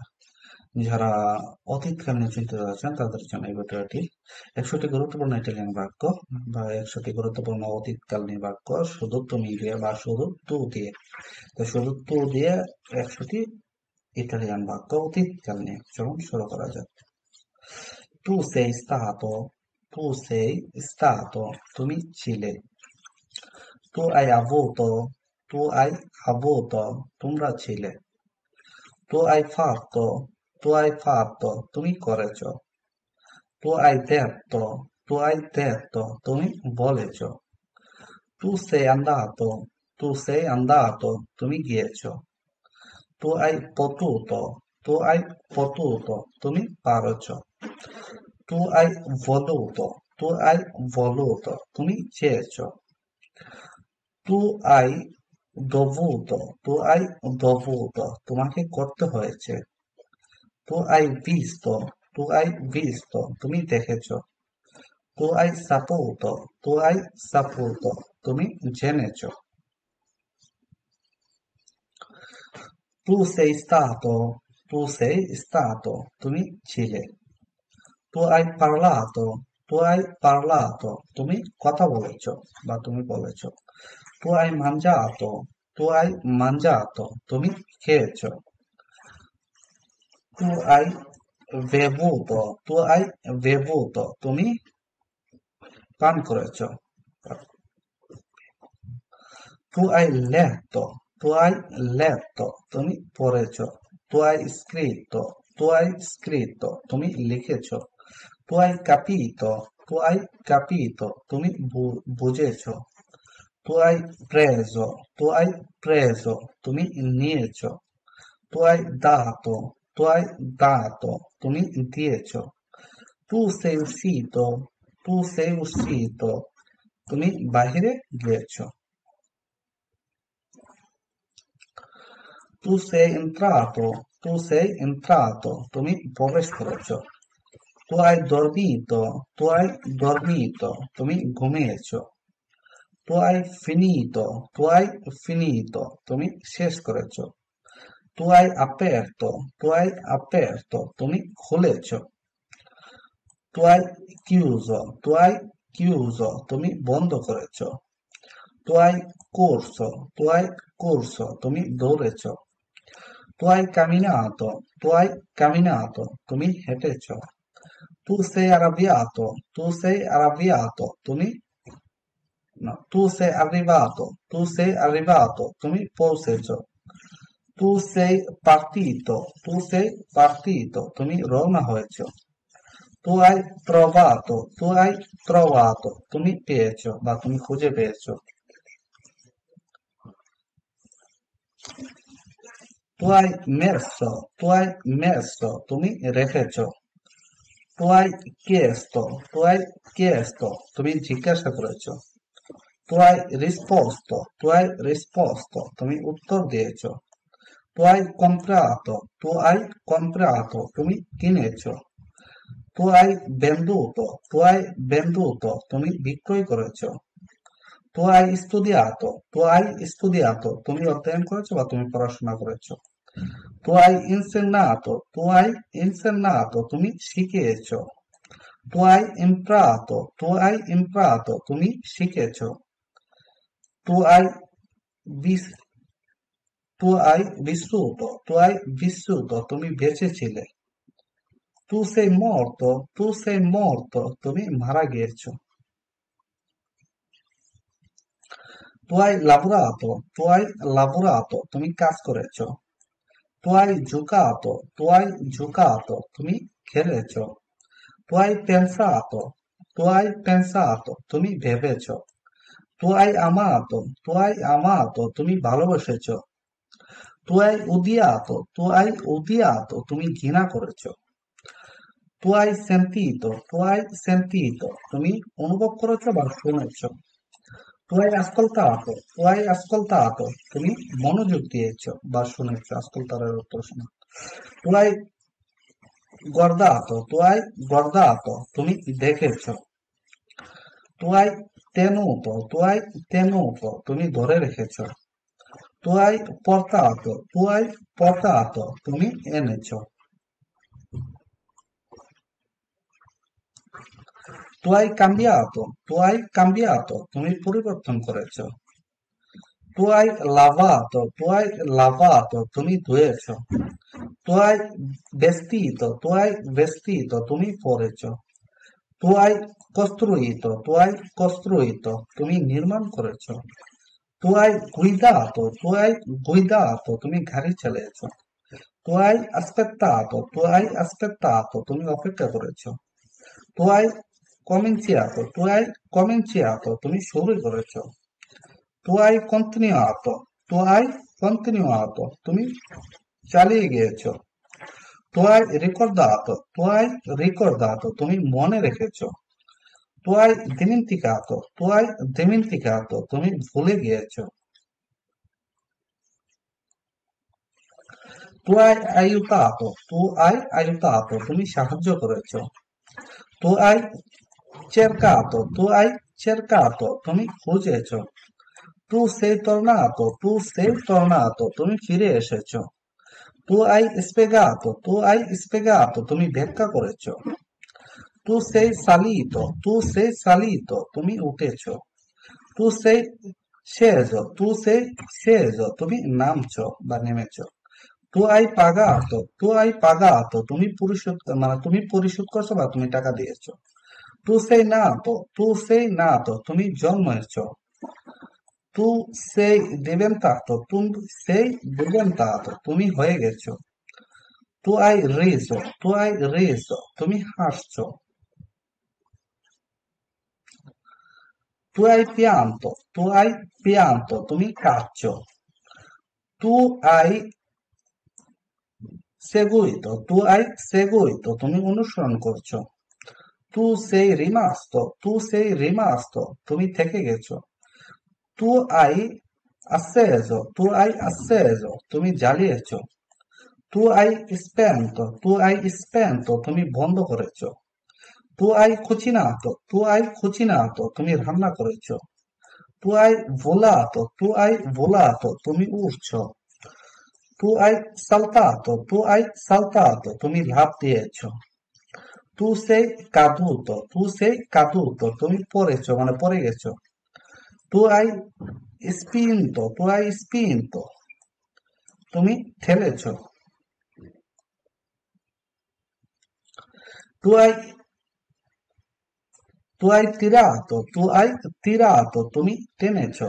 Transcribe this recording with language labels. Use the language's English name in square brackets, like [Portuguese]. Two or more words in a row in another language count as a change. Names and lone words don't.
[Bangla] যারা অতীতকাল নিয়ে চিন্তিত আছেন তাদের জন্য এই ভিডিওটি। ১০০টি গুরুত্বপূর্ণ ইটালিয়ান বাক্য বা ১০০টি গুরুত্বপূর্ণ অতীতকালীন বাক্য শুধু তুমি দিয়ে বা শুধু তু দিয়ে। তো শুধু তু দিয়ে ১০০টি ইটালিয়ান বাক্য অতীতকাল নিয়ে। চলুন শুরু করা যাক। [Italian] তু sei stato, tu sei stato, [Bangla] তুমি ছিলে। [Italian] tu hai avuto, tu hai avuto, [Bangla] তোমরা ছিলে। [Italian] tu hai fatto, [Bangla] তুমি করেছো। [Italian] tu hai detto, [Bangla] তুমি বলেছো। [Italian] tu sei andato, [Bangla] তুমি গিয়েছো। [Italian] tu tu hai potuto, [Bangla] তুমি পারছো। [Italian] tu tu hai voluto, [Bangla] তুমি চেয়েছো। [Italian] tu hai tu hai dovuto, [Bangla] তোমাকে করতে হয়েছে। [Italian] tu hai visto, [Bangla] তুমি দেখেছো। [Italian] tu hai saputo, [Bangla] তুমি জেনেছো। [Italian] tu sei stato, [Bangla] তুমি ছিলে। [Italian] tu hai parlato, [Bangla] তুমি কথা বলেছো বা তুমি বলেছো। [Italian] tu hai mangiato, [Bangla] তুমি খেয়েছো। [Italian] tu hai tu hai bevuto, [Bangla] তুমি পান করেছো। [Italian] tu hai letto, [Bangla] তুমি পড়েছো। [Italian] tu hai scritto, [Bangla] তুমি লিখেছো। [Italian] tu hai capito, [Bangla] তুমি বুঝেছো। [Italian] tu hai preso, [Bangla] তুমি নিয়েছো। [Italian] tu hai dato, [Bangla] তুমি দিয়েছো। [Italian] tu sei uscito, tu sei uscito, [Bangla] তুমি বাহিরে গিয়েছো। [Italian] tu sei entrato, [Bangla] তুমি প্রবেশ করেছো। [Italian] tu hai dormito, [Bangla] তুমি ঘুমিয়েছো। [Italian] tu hai finito, [Bangla] তুমি শেষ করেছো। [Italian] tu hai aperto, [Bangla] তুমি খুলেছো। [Italian] tu hai chiuso, [Bangla] তুমি বন্ধ করেছো। [Italian] tu hai corso, [Bangla] তুমি দৌড়েছো। [Italian] tu hai camminato, [Bangla] তুমি হেঁটেছো। [Italian] tu sei arrabbiato, তুমি no, tu sei arrivato, [Bangla] তুমি পৌঁছেছো। [Italian] tu sei partito, [Bangla] তুমি রওনা হয়েছো। [Italian] tu hai trovato, [Bangla] তুমি পেয়েছো বা তুমি খুঁজে পেয়েছো। [Italian] tu hai messo, [Bangla] তুমি রেখেছো। [Italian] tu hai chiesto, [Bangla] তুমি জিজ্ঞাসা করেছো। [Italian] tu hai risposto, [Bangla] তুমি উত্তর দিয়েছো। [Italian] tu hai comprato, [Bangla] তুমি কিনেছো। [Italian] tu hai venduto, [Bangla] তুমি বিক্রয় করেছো। [Italian] tu hai studiato, [Bangla] তুমি অধ্যয়ন করেছো বা তুমি পড়াশোনা করেছো। [Italian] tu hai insegnato, [Bangla] তুমি শিখিয়েছো। [Italian] tu hai imparato, [Bangla] তুমি শিখেছো। [Italian] tu hai vis- tu hai vissuto, [Bangla] তুমি বেঁচে ছিলে। [Italian] tu sei morto, [Bangla] তুমি মারা গিয়েছো। [Italian] tu hai lavorato, [Bangla] তুমি কাজ করেছো। [Italian] tu hai giocato, [Bangla] তুমি খেলেছো। [Italian] tu hai pensato, [Bangla] তুমি ভেবেছো। [Italian] tu hai amato, [Bangla] তুমি ভালোবেসেছো। [Italian] tu hai odiato, [Bangla] তুমি ঘৃণা করেছো। [Italian] tu hai sentito, [Bangla] তুমি অনুভব করেছো বা শুনেছো। [Italian] tu hai ascoltato, [Bangla] তুমি মনোযোগ দিয়েছো বা শুনেছো। [Italian] ascoltare [Bangla] অর্থ শোনা। [Italian] tu hai tu hai guardato, [Bangla] তুমি দেখেছো। [Italian] tu hai tenuto, [Bangla] তুমি ধরে রেখেছো। [Italian] Tu hai portato, tu hai portato, [Bangla] তুমি এনেছো। [Italian] Tu hai cambiato, tu hai cambiato, [Bangla] তুমি পরিবর্তন করেছো। [Italian] Tu hai lavato, tu hai lavato, [Bangla] তুমি ধুয়েছো। [Italian] Tu hai vestito, tu hai vestito, [Bangla] তুমি পরেছো। [Italian] Tu hai costruito, tu hai costruito, [Bangla] তুমি নির্মাণ করেছো। [Italian] Tu hai guidato, tu hai guidato, [Bangla] তুমি গাড়ি চালিয়েছো। [Italian] Tu hai aspettato, tu hai aspettato, [Bangla] তুমি অপেক্ষা করেছো। [Italian] Tu hai cominciato, tu hai cominciato, [Bangla] তুমি শুরু করেছো। [Italian] Tu hai continuato, tu hai continuato, [Bangla] তুমি চালিয়ে গিয়েছো। [Italian] Tu hai ricordato, tu hai ricordato, [Bangla] তুমি মনে রেখেছো। [Italian] Tu hai dimenticato, tu hai dimenticato, [Bangla] তুমি ভুলে গিয়েছো। [Italian] Tu hai aiutato, tu hai aiutato, [Bangla] তুমি সাহায্য করেছো। [Italian] Tu hai cercato, tu hai cercato, [Bangla] তুমি খুঁজেছো। [Italian] Tu sei tornato, tu sei tornato, [Bangla] তুমি ফিরে এসেছো। [Italian] Tu hai spiegato, tu hai spiegato, [Bangla] তুমি ব্যাখ্যা করেছো। [Italian] Tu sei salito, tu sei salito, [Bangla] তুমি উঠেছো। [Italian] Tu sei sceso, tu sei sceso, [Bangla] তুমি নামছো বা নেমেছো। [Italian] Tu hai pagato, tu hai pagato, [Bangla] তুমি পরিশোধ করছো বা তুমি টাকা দিয়েছো। [Italian] Tu sei nato, tu sei nato, [Bangla] তুমি জন্মেছো। [Italian] Tu sei diventato, tu sei diventato, [Bangla] তুমি হয়ে গেছো। [Italian] Tu hai riso, tu hai riso, [Bangla] তুমি হাসছো। [Italian] Tu hai pianto, tu hai pianto, [Bangla] তুমি কাঁদছো। [Italian] Tu hai seguito, tu hai seguito, [Bangla] তুমি অনুসরণ করছো। [Italian] Tu sei rimasto, tu sei rimasto, [Bangla] তুমি থেকে গেছো। [Italian] Tu hai acceso, tu hai acceso, [Bangla] তুমি জ্বালিয়েছো। [Italian] Tu hai spento, tu hai spento, [Bangla] তুমি বন্ধ করেছো। [Italian] Tu hai cucinato, tu hai cucinato, [Bangla] তুমি রান্না করেছো। [Italian] Tu hai volato, tu hai volato, [Bangla] তুমি উড়ছো। [Italian] Tu hai saltato, tu hai saltato, [Bangla] তুমি লাফ দিয়েছো। [Italian] Tu sei caduto, tu sei caduto, [Bangla] তুমি পড়েছো মানে পড়ে গেছো। [Italian] Tu hai spinto, tu hai spinto, [Bangla] তুমি ঠেলেছো। [Italian] Tu hai tu hai tirato, [Bangla] তুমি টেনেছো।